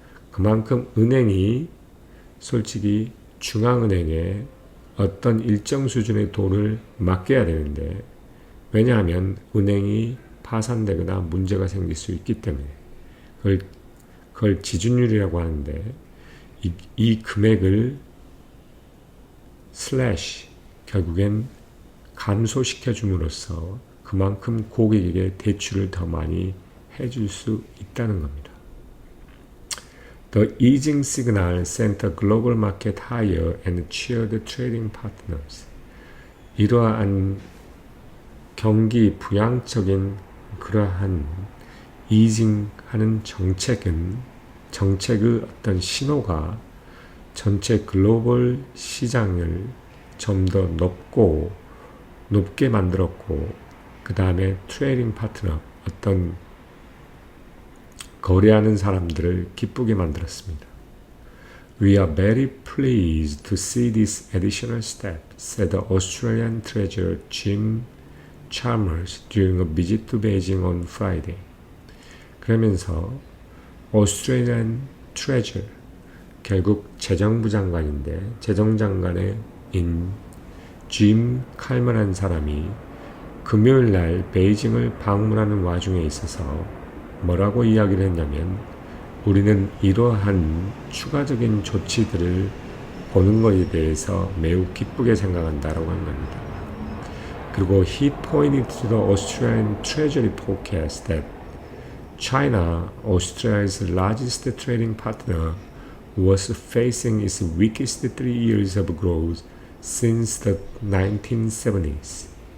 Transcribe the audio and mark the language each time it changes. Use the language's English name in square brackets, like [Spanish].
[Korean] 그만큼 은행이 솔직히 중앙은행에 어떤 일정 수준의 돈을 맡겨야 되는데 왜냐하면 은행이 파산되거나 문제가 생길 수 있기 때문에 그걸 지준율이라고 하는데 이 금액을 슬래시 결국엔 감소시켜 줌으로써 그만큼 고객에게 대출을 더 많이 해줄 수 있다는 겁니다. [English] The easing signal sent the global market higher and cheered trading partners. [Korean] 이러한 경기 부양적인 그러한 이징하는 정책의 어떤 신호가 전체 글로벌 시장을 좀 더 높게 만들었고 그 다음에 트레이딩 파트너 어떤 거래하는 사람들을 기쁘게 만들었습니다. [English] We are very pleased to see this additional step, said the Australian Treasurer Jim Chalmers during a visit to Beijing on Friday. [Korean] 그러면서 Australian Treasurer, 결국 재정부 장관인데 재정장관의 짐 칼머라는 사람이 금요일 날 베이징을 방문하는 와중에 있어서 뭐라고 이야기를 했냐면 우리는 이러한 추가적인 조치들을 보는 것에 대해서 매우 기쁘게 생각한다라고 한 겁니다. [English] 그리고 he pointed to the Australian Treasury forecast that China, Australia's largest trading partner, was facing its weakest 3 years of growth since the 1970s.